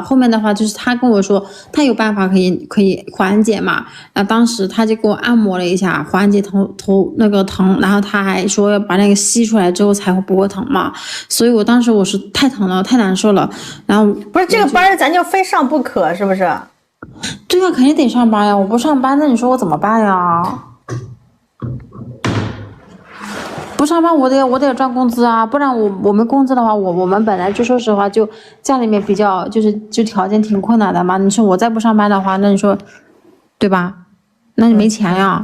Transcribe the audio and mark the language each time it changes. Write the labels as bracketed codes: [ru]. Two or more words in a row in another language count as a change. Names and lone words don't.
[zh] 後面的話就是他跟我說他有辦法可以緩解嘛，然後當時他就給我按摩了一下，緩解頭那個疼，然後他還說要把那個吸出來之後才會不會疼嘛。所以我當時我是太疼了，太難受了。然後不是這個班咱就非上不可是不是？對啊，肯定得上班呀，我不上班那你說我怎麼辦呀？不上班我得賺工資啊，不然我們工資的話，我們本來就說實話就家裡面比較就條件挺困難的嘛。你說我再不上班的話，那你說對吧？那你沒錢呀。